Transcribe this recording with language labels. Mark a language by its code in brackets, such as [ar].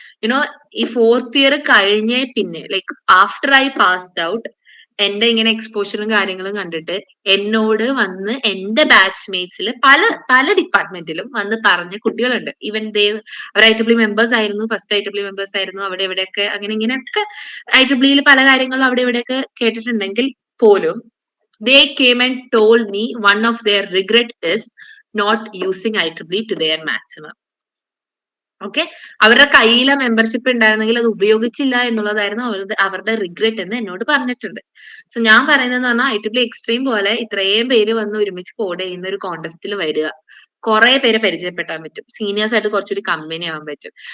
[ml] You know, ഈ 4th year കഴിഞ്ഞേ പിന്നെ, [en] like after I passed out, [ml] എന്റെ ഇങ്ങനെ എക്സ്പോഷറും കാര്യങ്ങളും കണ്ടിട്ട് എന്നോട് വന്ന് എന്റെ ബാച്ച്മേറ്റ്സിൽ പല ഡിപ്പാർട്ട്മെന്റിലും വന്ന് പറഞ്ഞ കുട്ടികളുണ്ട്. ഈവൻ അവർ IEEE മെമ്പേഴ്സ് ആയിരുന്നു, ഫസ്റ്റ് IEEE മെമ്പേഴ്സ് ആയിരുന്നു. അവിടെ ഇവിടെയൊക്കെ അങ്ങനെ ഇങ്ങനെയൊക്കെ IEEE പല കാര്യങ്ങളും അവിടെ ഇവിടെയൊക്കെ കേട്ടിട്ടുണ്ടെങ്കിൽ പോലും [en] they came and told me one of their regret is not using IEEE to their maximum. [ml] Okay, അവരുടെ കയ്യിലെ മെമ്പർഷിപ്പ് ഉണ്ടായിരുന്നെങ്കിൽ അത് ഉപയോഗിച്ചില്ല എന്നുള്ളതായിരുന്നു അവരുടെ റിഗ്രറ്റ് എന്ന് എന്നോട് പറഞ്ഞിട്ടുണ്ട്. സോ ഞാൻ പറയുന്നതെന്ന് പറഞ്ഞാൽ, IEEE എക്സ്ട്രീം പോലെ ഇത്രയും പേര് വന്ന് ഒരുമിച്ച് കോഡ് ചെയ്യുന്ന ഒരു കോൺടെസ്റ്റിൽ വരിക, കുറെ പേരെ പരിചയപ്പെടാൻ പറ്റും, സീനിയേഴ്സ് ആയിട്ട് കുറച്ചുകൂടി കമ്പനി ആവാൻ പറ്റും.